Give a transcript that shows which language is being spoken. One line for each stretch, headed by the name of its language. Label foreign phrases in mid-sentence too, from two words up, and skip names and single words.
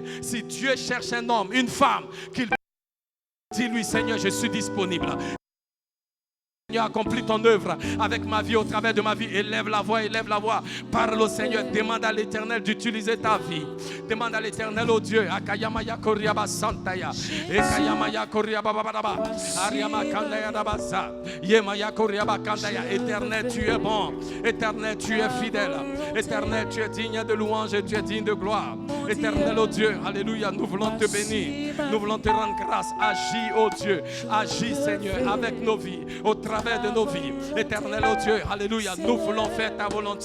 French: Si Dieu cherche un homme, une femme, qu'il dis-lui, Seigneur, je suis disponible. Seigneur, accomplis ton œuvre avec ma vie, au travers de ma vie. Élève la voix, élève la voix. Parle au Seigneur, demande à l'Éternel d'utiliser ta vie. Demande à l'Éternel, au Dieu. Akayamaya Koriaba Santaya. Ekayamaya Koriaba Bababa. Ariama Kandaya Dabaza. Yemaya Koriaba Kandaya. Éternel, tu es bon. Éternel, tu es fidèle. Éternel, tu es digne de louange et tu es digne de gloire. Éternel, oh Dieu, alléluia, nous voulons te bénir. Nous voulons te rendre grâce. Agis, oh Dieu. Agis, Seigneur, avec nos vies. Au travers de nos vies. Éternel, oh Dieu, alléluia, nous voulons faire ta volonté.